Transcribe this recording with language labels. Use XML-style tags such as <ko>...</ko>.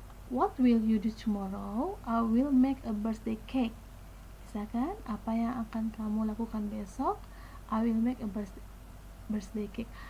<en>What will you do tomorrow? I will make a birthday cake.</en> <id>Bisa kan? Apa yang akan kamu lakukan besok?</id> <en>I will make a birthday cake.</en>